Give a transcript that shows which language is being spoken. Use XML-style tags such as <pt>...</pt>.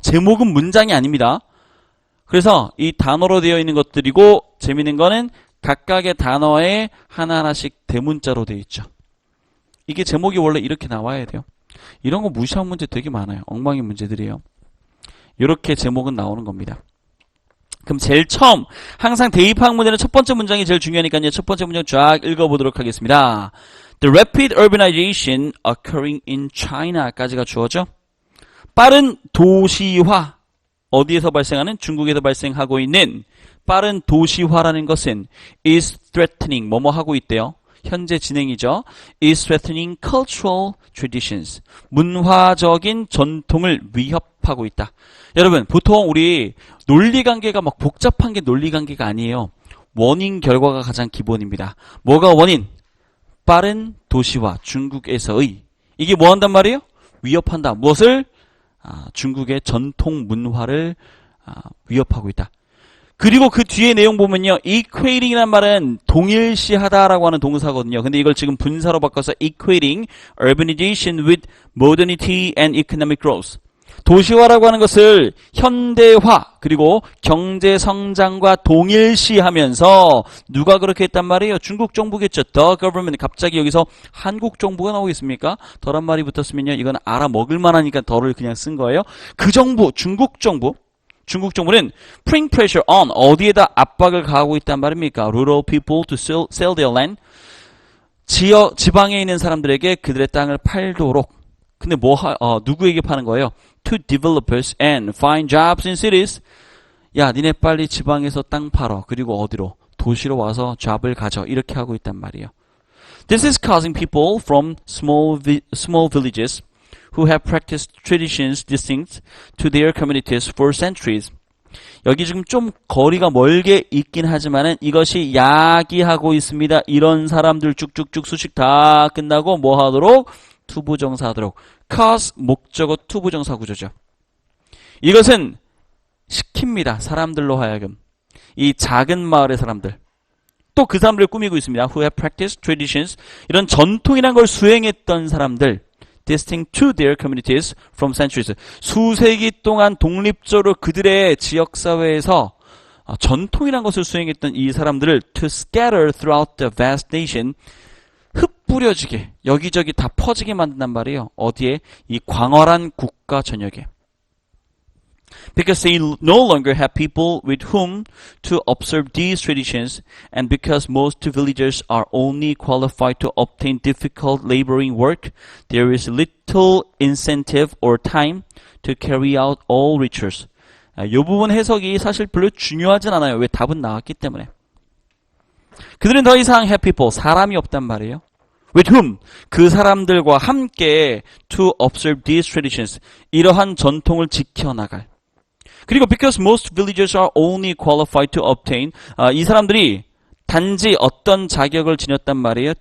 <ko>제목은 문장이 아닙니다. 그래서 이 단어로 되어 있는 것들이고 재미있는 거는 각각의 단어에 하나하나씩 대문자로 되어 있죠. 이게 제목이 원래 이렇게 나와야 돼요. 이런 거 무시한 문제 되게 많아요. 엉망인 문제들이에요. 이렇게 제목은 나오는 겁니다. 그럼 제일 처음 항상 대입학 문제는 첫 번째 문장이 제일 중요하니까요. 첫 번째 문장 쫙 읽어보도록 하겠습니다.</ko> <en>The rapid urbanization occurring in China</en> <ko>까지가 주어죠. 빠른 도시화. 어디에서 발생하는? 중국에서 발생하고 있는 빠른 도시화라는 것은</ko> <en>is threatening,</en> <ko>뭐뭐 하고 있대요. 현재 진행이죠.</ko> <en>is threatening cultural traditions.</en> <ko>문화적인 전통을 위협하고 있다. 여러분, 보통 우리 논리관계가 막 복잡한 게 논리관계가 아니에요. 원인, 결과가 가장 기본입니다. 뭐가 원인? 빠른 도시화, 중국에서의. 이게 뭐 한단 말이에요? 위협한다. 무엇을? 중국의 전통 문화를 위협하고 있다. 그리고 그 뒤에 내용 보면요. equating이란 말은 동일시하다라고 하는 동사거든요. 근데 이걸 지금 분사로 바꿔서</ko> <en>equating urbanization with modernity and economic growth.</en> <ko>도시화라고 하는 것을 현대화 그리고 경제 성장과 동일시하면서 누가 그렇게 했단 말이에요? 중국 정부겠죠.</ko> <en>The government.</en> <ko>갑자기 여기서 한국 정부가 나오겠습니까? 더란 말이 붙었으면요. 이건 알아먹을 만하니까 더를 그냥 쓴 거예요. 그 정부, 중국 정부는</ko> <en>putting pressure on</en> <ko>어디에다 압박을 가하고 있단 말입니까?</ko> <en>Rural people to sell their land.</en> <ko>지방에 있는 사람들에게 그들의 땅을 팔도록. 근데 누구에게 파는 거예요?</ko> <en>To developers and find jobs in cities.</en> <ko>야, 니네 빨리 지방에서 땅 팔어. 그리고 어디로? 도시로 와서 잡을 가져. 이렇게 하고 있단 말이에요.</ko> <en>This is causing people from small villages who have practiced traditions distinct to their communities for centuries.</en> <ko>여기 지금 좀 거리가 멀게 있긴 하지만은 이것이 야기하고 있습니다. 이런 사람들 쭉쭉쭉 수식 다 끝나고 뭐 하도록? 투부정사 하도록. cause 목적어 투부정사 구조죠. 이것은 시킵니다. 사람들로 하여금. 이 작은 마을의 사람들. 또 그 사람들을 꾸미고 있습니다.</ko> <en>Who have practiced traditions.</en> <ko>이런 전통이란 걸 수행했던 사람들.</ko> <en>Distinct to their communities from centuries.</en> <ko>수세기 동안 독립적으로 그들의 지역사회에서 전통이란 것을 수행했던 이 사람들을</ko> <en>to scatter throughout the vast nation.</en> <ko>흩뿌려지게 여기저기 다 퍼지게 만든단 말이에요. 어디에? 이 광활한 국가 전역에.</ko> <en>Because they no longer have people with whom to observe these traditions, and because most villagers are only qualified to obtain difficult laboring work, there is little incentive or time to carry out all rituals.</en> <ko>이 부분 해석이 사실 별로 중요하진 않아요. 왜? 답은 나왔기 때문에. 그들은 더 이상</ko> <en>have people,</en> <ko>사람이 없단 말이에요.</ko> <en>With whom?</en> <ko>그 사람들과 함께</ko> <en>to observe these traditions,</en> <ko>이러한 전통을 지켜나갈.</ko> <en>그리고 because most villagers are only qualified to obtain,</en> <ko>이 사람들이 단지 어떤 자격을 지녔단 말이에요.</ko>